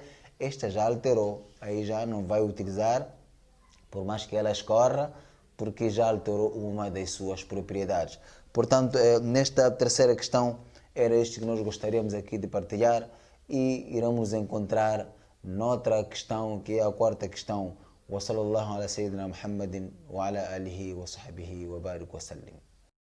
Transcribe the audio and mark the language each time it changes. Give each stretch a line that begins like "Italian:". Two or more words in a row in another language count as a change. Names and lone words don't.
Portuguese: Esta já alterou, aí já não vai utilizar, por mais que ela escorra, porque já alterou uma das suas propriedades. Portanto, nesta terceira questão, era isto que nós gostaríamos aqui de partilhar e iremos encontrar noutra questão, que é a quarta questão.
Arabic: وصلى الله على سيدنا محمد وعلى آله وصحبه وبارك وسلم.